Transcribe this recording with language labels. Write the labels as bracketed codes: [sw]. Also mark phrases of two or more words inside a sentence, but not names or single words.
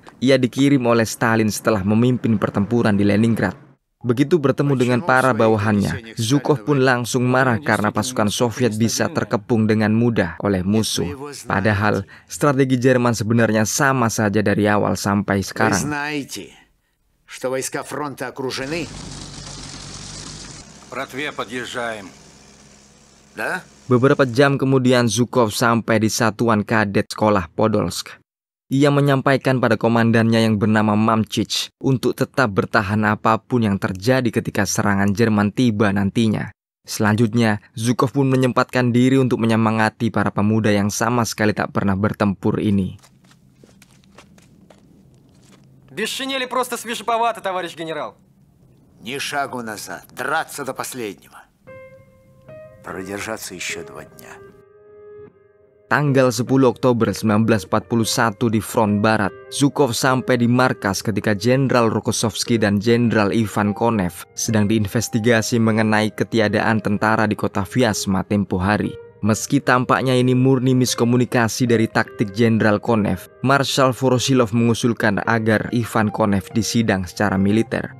[id] Ia dikirim oleh Stalin setelah memimpin pertempuran di Leningrad. Begitu bertemu dengan para bawahannya, Zhukov pun langsung marah karena pasukan Soviet bisa terkepung dengan mudah oleh musuh. Padahal, strategi Jerman sebenarnya sama saja dari awal sampai sekarang. [ru] Что войска фронта окружены. Братве, подъезжаем. Да? [id] Beberapa jam kemudian Zhukov sampai di satuan kadet sekolah Podolsk. Ia menyampaikan pada komandannya yang bernama Mamchich untuk tetap bertahan apapun yang terjadi ketika serangan Jerman tiba nantinya. Selanjutnya, Zhukov pun menyempatkan diri untuk menyemangati para pemuda yang sama sekali tak pernah bertempur ini. [ru] Без шинели просто свежеповато, товарищ генерал. Ни шагу назад. Драться до последнего. Продержаться еще 2 дня. [id] Tanggal 10 Oktober 1941 di front barat, Zhukov sampai di markas ketika Jenderal Rokossovski dan Jenderal Ivan Konev sedang diinvestigasi mengenai ketiadaan tentara di kota Vyazma tempo hari. Meski tampaknya ini murni miskomunikasi dari taktik Jenderal Konev, Marshal Voroshilov mengusulkan agar Ivan Konev disidang secara militer.